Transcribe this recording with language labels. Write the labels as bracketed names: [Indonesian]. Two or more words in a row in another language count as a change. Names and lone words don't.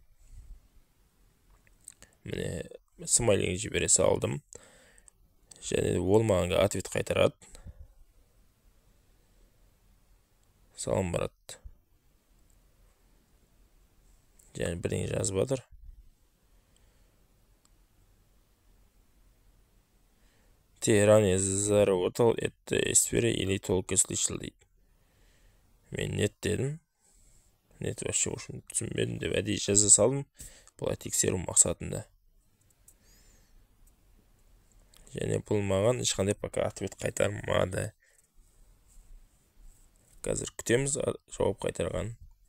[Kazakh] Міне смайлиге жібере салдым. Және ол маған ответ қайтарады. Салам, брат. Және бірдеңе жазып жатыр. [Russian] Ты ранее заработал это сфере или только слышал [Kazakh] дейді. Мен нет дедім. [Russian] Нет вообще [Kazakh] ошын түсінбедім деп әдейі жаза салдым. Бұлай тексеру мақсатында. Және бұл маған ешқандай [Russian] пока ответ [Kazakh] қайтармады. Қазір күтеміз жауап қайтарған.